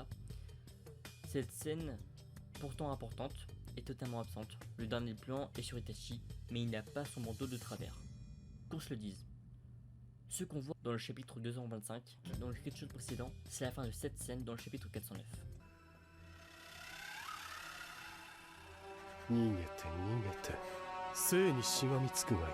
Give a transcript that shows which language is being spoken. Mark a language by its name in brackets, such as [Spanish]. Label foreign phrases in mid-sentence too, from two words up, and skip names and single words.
[French] Cette scène, pourtant importante, est totalement absente. Le dernier plan est sur Itachi, mais il n'a pas son manteau de travers. Qu'on se le dise. Ce qu'on voit dans le chapitre 225, dans le screenshot précédent, c'est la fin de cette scène dans le chapitre 409. [Japanese] 逃げて逃げて、生にしがみつくがいい。